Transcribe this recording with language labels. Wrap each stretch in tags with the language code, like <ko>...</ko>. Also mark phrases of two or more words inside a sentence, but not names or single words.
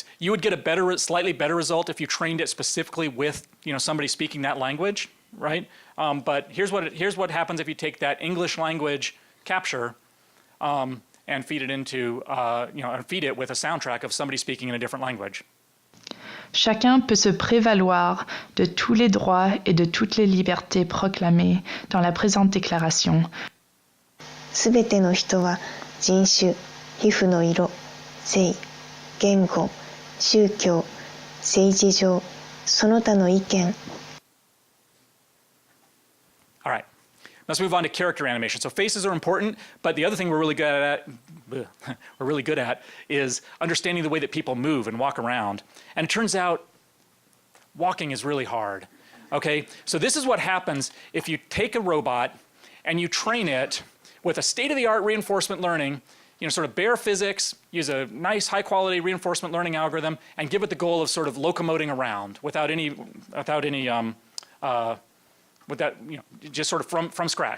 <en>You would get a slightly better result if you trained it specifically with somebody speaking that language, right? But here's what happens if you take that English language capture and feed it into, and feed it with a soundtrack of somebody speaking in a different language.</en> <fr>Chacun peut se prévaloir de tous les droits et de toutes les libertés proclamées dans la présente déclaration.</fr> <ja>すべての人は人種、皮膚の色、性、言語、宗教、政治上、その他の意見。</ja> <en>All right, let's move on to character animation. So faces are important, but the other thing we're really good at is understanding the way that people move and walk around. And it turns out walking is really hard. Okay, so this is what happens if you take a robot and you train it with a state-of-the-art reinforcement learning, sort of bare physics, use a nice high-quality reinforcement learning algorithm, and give it the goal of sort of locomoting around just sort of from scratch.</en>